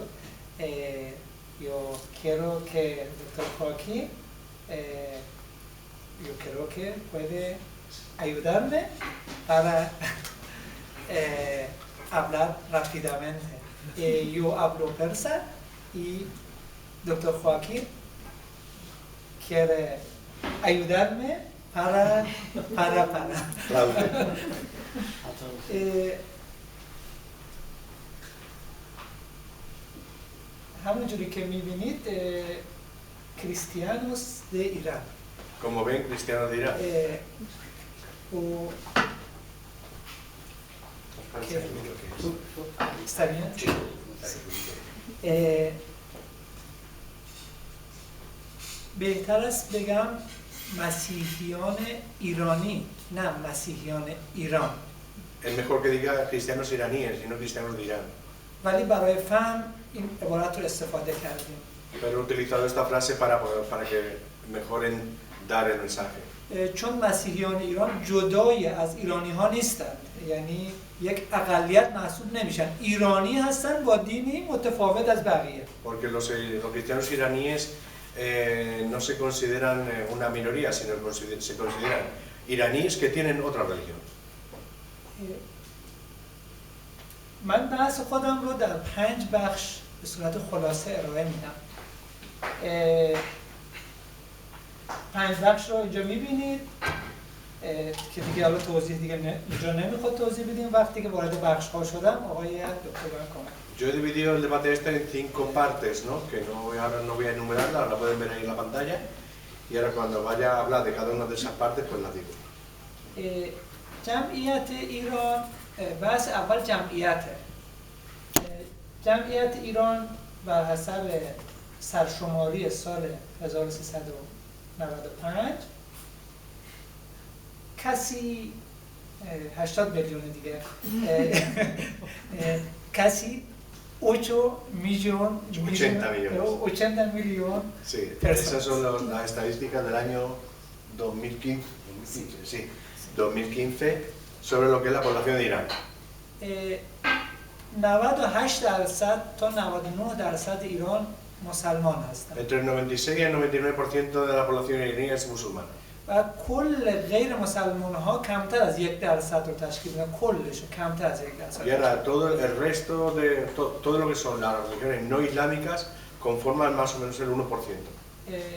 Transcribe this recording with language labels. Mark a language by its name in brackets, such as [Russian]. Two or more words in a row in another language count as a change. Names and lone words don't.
[Spanish] Yo quiero que el doctor Joaquín, yo creo que puede ayudarme para hablar rápidamente. Yo hablo persa y doctor Joaquín quiere ayudarme para. [Persian] همونجوری که می‌بینید [Spanish] cristianos de Irán. Como ven, cristianos de Irán. ¿Está bien? Sí. [Persian] بهتر است بگم مسیحیان ایرانی، نه مسیحیان ایران. [Spanish] Es mejor que diga cristianos iraníes y no cristianos de Irán. [Persian] ولی برای فهم این عبارت رو استفاده کردیم. [Spanish] Pero he utilizado esta frase para que mejoren dar el mensaje. [Persian] چون مسیحیان ایران جدای از ایرانی ها نیستند، یعنی یک اقلیت محسوب نمیشن، ایرانی هستن با دینی متفاوت از بقیه. [Spanish] Porque los cristianos iraníes no se consideran una minoría, sino que se consideran iraníes que tienen otra religión. [Persian] من بحث خودم رو در 5 بخش به صورت خلاصه ارائه میدم. 5 بخش رو اینجا میبینید. که دیگه حالا توضیح دیگه اینجا نمیخواد توضیح بدیم. وقتی که وارد بخش ها شدم آقای دکتر کمک. [Spanish] Yo he dividido el debate este en 5 partes, ¿no? Que ahora no voy a enumerarla, la pueden ver ahí en la pantalla. Y ahora cuando vaya a hablar de cada una de esas partes, pues la digo. [Persian] جمعیت ایران، بحث اول جمعیته. جمعیت ایران بر حسب سرشماری سال 1395 کسی 80 میلیون دیگه کسی 8 millones. [Spanish] 80 millones. Sí, esas son las estadísticas del año 2015, sí, 2015 sobre lo que es la población de Irán. [Persian] 98% تا 99% ایران مسلمان هستند. [Spanish] Entre el 96 y el 99% de la población iraní es musulmana. [Persian] و کل غیر مسلمان ها کمتر از 1% رو تشکیل میدن، کلش کمتر از 1%. [Spanish] Y ahora todo el resto de todo lo que son las religiones no islámicas conforman más o menos el 1%.